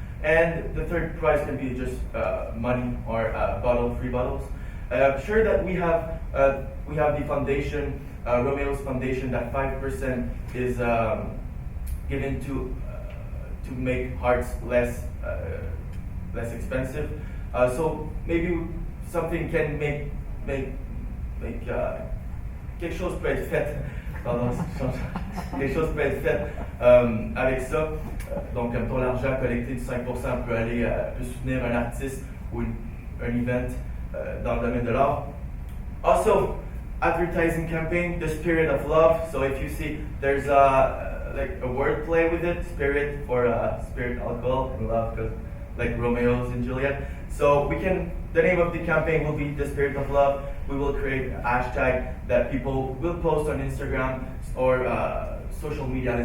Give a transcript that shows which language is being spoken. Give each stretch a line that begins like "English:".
English: And the third prize can be just money or free bottles. I'm sure that we have the foundation, Romeo's Foundation, that 5% is given to make hearts less expensive. So maybe something can make
French: quelque chose peut être fait. Pardon, quelque chose peut être fait avec ça. Donc, comme ton argent collecté de 5% peut soutenir un artiste ou un event dans le domaine de l'art.
English: Also, advertising campaign, the spirit of love. So if you see, there's like a word play with it, spirit for spirit alcohol, and love because like Romeo's and Juliet. So the name of the campaign will be the spirit of love. We will create a hashtag that people will post on Instagram or social media.